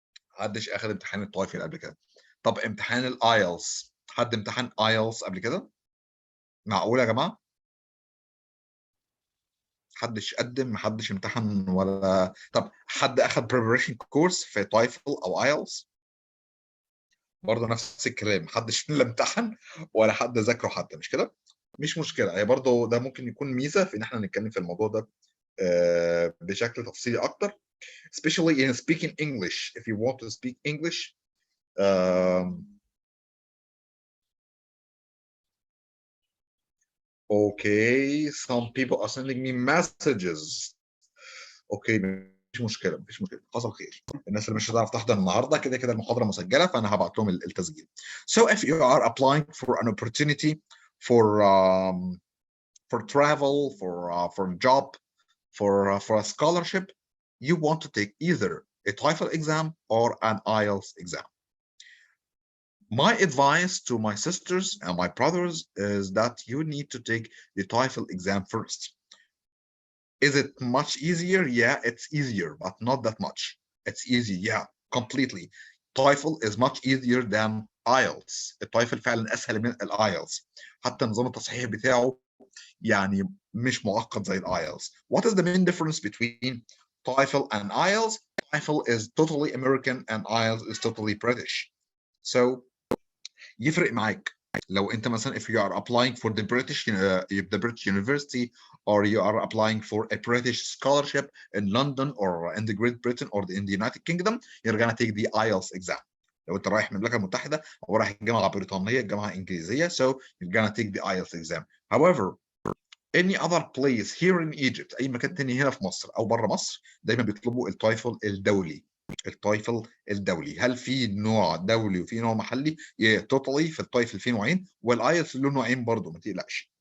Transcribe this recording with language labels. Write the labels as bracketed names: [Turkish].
[Arabic] محدش اخذ امتحان التويفل قبل كده. طب امتحان الايلتس، حد امتحن ايلتس قبل كده؟ معقول يا جماعه؟ محدش قدم، محدش امتحن ولا؟ طب حد اخذ preparation course في تويفل او ايلتس؟ برضه نفس الكلام، محدش لا امتحن ولا حد ذاكره حتى، مش كده؟ مش مشكله، هي برضه ده ممكن يكون ميزه في ان احنا نتكلم في الموضوع ده بشكل تفصيلي اكتر. [English] Especially in speaking English. If you want to speak English, okay, some people are sending me messages. [Arabic] Okay, مفيش مشكلة، مفيش مشكلة، حصل خير. الناس اللي مش هتعرف تحضر النهارده كده كده المحاضرة مسجلة، فأنا هبعت لهم التسجيل. [English] So if you are applying for an opportunity for travel, for a job, for a scholarship, you want to take either a TOEFL exam or an IELTS exam. My advice to my sisters and my brothers is that you need to take the TOEFL exam first. Is it much easier? Yeah, it's easier, but not that much. It's easy, yeah, completely. TOEFL is much easier than IELTS. [Arabic] التويفل فعلا أسهل من الIELTS. حتى نظام التصحيح بتاعه يعني مش معقد زي الIELTS. [English] What is the main difference between TOEFL and IELTS? TOEFL is totally American and IELTS is totally British. So [Arabic] يفرق معاك لو انت مثلا [English] if you are applying for the British University, or you are applying for a British scholarship in London or in the Great Britain or in the United Kingdom, you're gonna take the IELTS exam. [Arabic] لو انت رايح من المملكه المتحده او رايح الجامعه البريطانيه الجامعه الانجليزيه [English] so you're gonna take the IELTS exam. However any other place here in Egypt [Arabic] اي مكان تاني هنا في مصر او بره مصر دايما بيطلبوا التويفل الدولي. التويفل الدولي. هل في نوع دولي وفي نوع محلي؟ توتالي في التويفل في نوعين والايلتس له نوعين برضه ما تقلقش.